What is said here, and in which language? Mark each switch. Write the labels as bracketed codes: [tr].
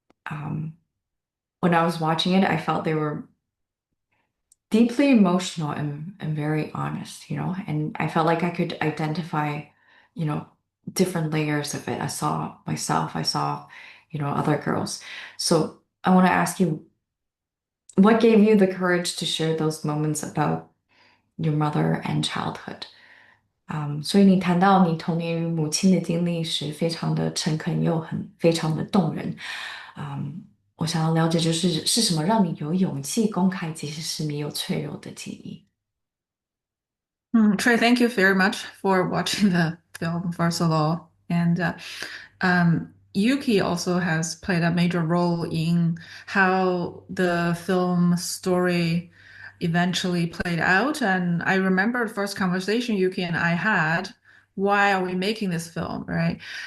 [en] Um, when I was watching it, I felt they were deeply emotional and very honest, and I felt like I could identify, you know, different layers of it. I saw myself, I saw, other girls. So I want to ask you, what gave you the courage to share those moments about your mother and childhood? [zh] 所以你谈到你童年与母亲的经历时，非常的诚恳又非常的动人。我想要了解是什么让你有勇气公开，即使是你有脆弱的记忆。 [en] Trey, thank you very much for watching the film, first of all. And Yuki also has played a major role in how the film story eventually played out. And I remember the first conversation Yuki and I had, why are we making this film, right?